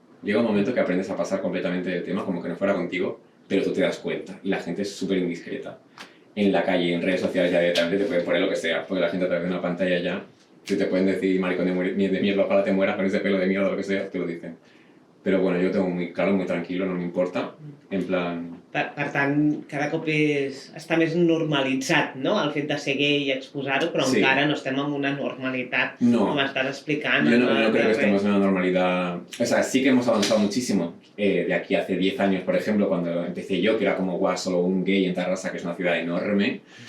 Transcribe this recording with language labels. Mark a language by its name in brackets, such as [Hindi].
[Spanish] Llega un momento que aprendes a pasar completamente del tema, como que no fuera contigo, pero tú te das cuenta y la gente es súper indiscreta. En la calle, en redes sociales ya directamente te pueden poner lo que sea, porque la gente a través de una pantalla ya, si te pueden decir maricón de mierda, ojalá te mueras con ese pelo de mierda o lo que sea, te lo dicen. Però bueno, jo ho tengo muy claro, muy tranquilo, [Catalan] no m'importa. [Spanish] En plan... [Catalan] Per tant, cada cop està més normalitzat, no?, el fet de ser gay i exposar-ho, però sí. Encara no estem en una normalitat, no. Com estàs explicant. [Spanish] Yo no creo que estemos en una normalidad... O sea, sí que hemos avanzado muchísimo. De aquí hace 10 años, por ejemplo, cuando empecé yo, que era como, guau, solo un gay en Tarrasa, que es una ciudad enorme.